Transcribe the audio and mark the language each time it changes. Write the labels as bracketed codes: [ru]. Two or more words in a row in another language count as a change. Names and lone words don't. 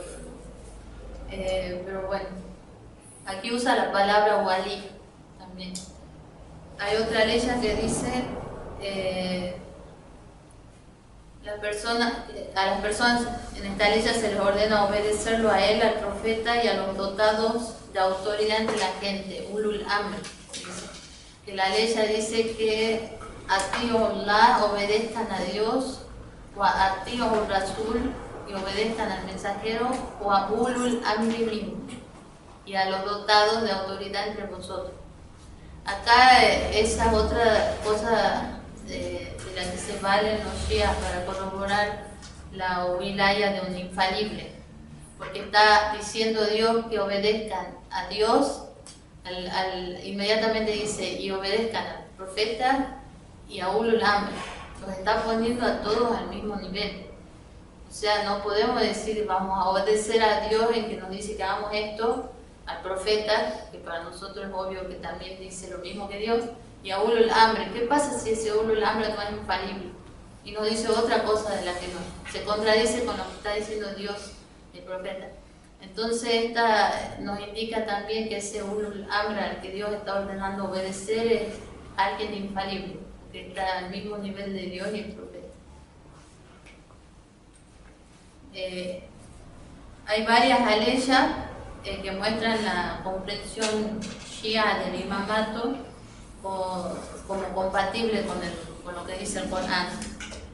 [es] Pero bueno, aquí usa la palabra wali también. Hay otra ley que dice a las personas en esta ley se les ordena obedecerlo a él, al profeta y a los dotados de autoridad entre la gente, [ar] أولي الأمر. [es] Que la ley ya dice que Allah, obedezcan a Dios, o a Rasul, y obedezcan al mensajero, o a [ar] أولي الأمر منكم, [es] y a los dotados de autoridad entre vosotros. Acá esa es otra cosa de la que se valen los shias para corroborar la wilaya de un infalible, porque está diciendo Dios que obedezcan a Dios. Inmediatamente dice, y obedezcan al profeta y a [ar] أولي الأمر. [es] Los está poniendo a todos al mismo nivel. O sea, no podemos decir vamos a obedecer a Dios en que nos dice que hagamos esto, al profeta, que para nosotros es obvio que también dice lo mismo que Dios, y a [ar] أولي الأمر. [es] ¿Qué pasa si ese [ar] أولي الأمر [es] no es infalible y nos dice otra cosa de la que no? Se contradice con lo que está diciendo Dios, el profeta. Entonces esta nos indica también que ese [ar] أولي الأمر [es] al que Dios está ordenando obedecer es alguien infalible, que está al mismo nivel de Dios y el profeta. Hay varias aleyas que muestran la comprensión shia del imamato como compatible con lo que dice el Corán.